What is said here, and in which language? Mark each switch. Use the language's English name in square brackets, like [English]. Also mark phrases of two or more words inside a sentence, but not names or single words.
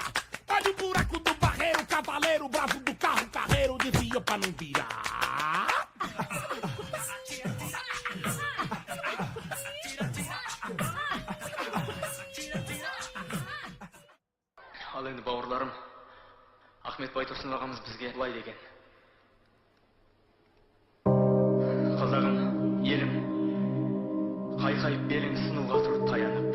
[Portuguese] Olha o buraco do barreiro, cavaleiro, bravo do carro, carreiro, desvia pra não virar. [Kazakh] Ал енді бауырларым, Ахмед Байтұрсын ағамыз бізге былай деген. Қазағым, елім, қайқайып белің сынуға тұр таянып.